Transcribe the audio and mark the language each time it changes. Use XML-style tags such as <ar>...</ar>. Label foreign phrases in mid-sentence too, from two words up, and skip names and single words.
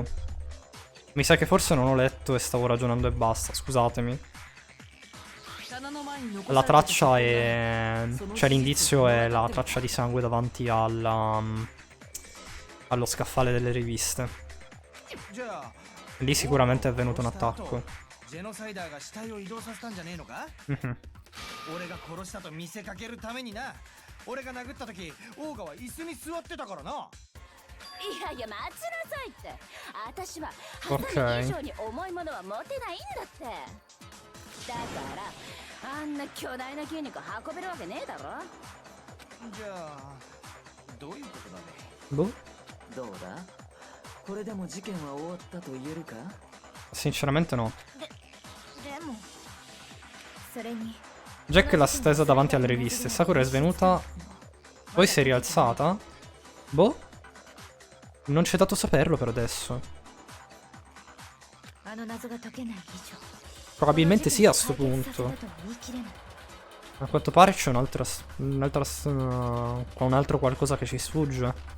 <it>Mi sa che forse non ho letto e stavo ragionando e basta, scusatemi. La traccia è... Cioè l'indizio è la traccia di sangue davanti alla... allo scaffale delle riviste. Lì sicuramente è venuto un attacco. Mhm.</it> <ja>俺が殺したと見せかけるためにな。俺が殴った時オーガは椅子に座ってたからな。いやいや待ちなさいって。私はハサミ以上に重いものは持てないんだって。だからあんな巨大な筋肉運べるわけねえだろ。じゃあどういうことだね。</ja> <it>Boh.</it> <ja>どうだ？これでも事件は終わったと言えるか？</ja> <it>Sinceramente no.</it> <ja>でもそれに</ja> <it>Jack l'ha stesa davanti alle riviste. Sakura è svenuta. Poi si è rialzata. Boh. Non c'è dato saperlo per adesso. Probabilmente sì a sto punto. A quanto pare c'è un'altra... un altro qualcosa che ci sfugge.</it>